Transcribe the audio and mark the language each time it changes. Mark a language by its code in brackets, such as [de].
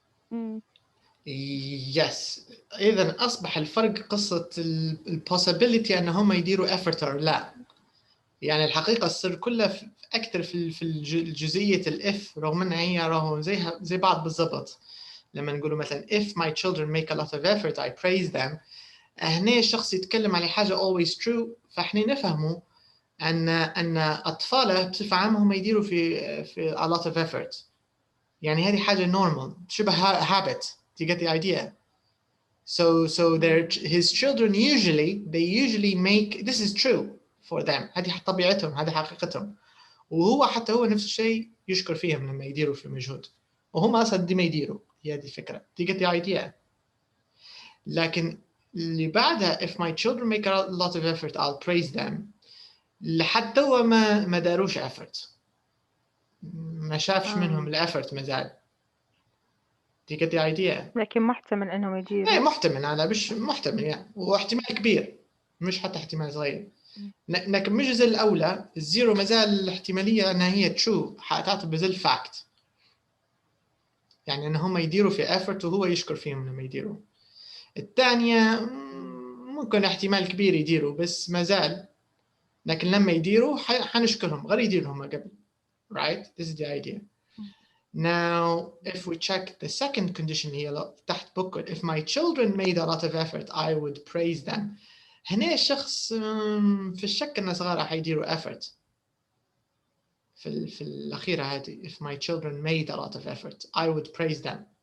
[en] مم. يس. [ar] إذا أصبح الفرق قصة البوسيبيليتي أن هم يديروا [en] effort or [ar] لا. يعني الحقيقة السر كلها أكثر في الجزئية الإف، رغم أنها هي راهو زي بعض بالضبط. لما نقولوا مثلا [en] if my children make a lot of effort I praise them، [ar] هنا الشخص يتكلم على حاجة [en] always true، [ar] فإحنا نفهموا أن أطفاله بصفة عامة هم يديروا في [en] a lot of effort. [ar] يعني هذه حاجة normal، شبه habit. [en] Do you get the idea? So his children usually make this is true for them. [ar] هذه طبيعتهم، هذه حقيقتهم. وهو حتى هو نفس الشيء يشكر فيهم لما يديروا في مجهود، وهم أصلا ديما يديروا. هي هذه الفكرة. [en] Do you get the idea? [ar] لكن اللي بعدها [en] if my children make a lot of effort I'll praise them، [ar] لحد توا ما داروش effort، ما شافش منهم الافورت مازال. [en] Do you get the idea؟ [ar] لكن محتمل إنهم يديروا. ايه محتمل، انا مش محتمل يعني، واحتمال كبير مش حتى احتمال صغير. لكن مش زي الاولى الزيرو مازال الاحتماليه انها هي تشو تعتبر زي الفاكت، يعني ان هم يديروا في effort وهو يشكر فيهم لما يديروا. الثانيه ممكن احتمال كبير يديروا بس مازال، لكن لما يديروا حنشكرهم غير يديروا هم قبل. [en] Right? This is the idea. Now, if we check the second condition here, [ar] تحت بكر, [en] if my children made a lot of effort, I would praise them. [ar] هنا الشخص في الشك أن صغاره حيديروا effort. في الأخيرة هذه, [en] if my children made a lot of effort, I would praise them.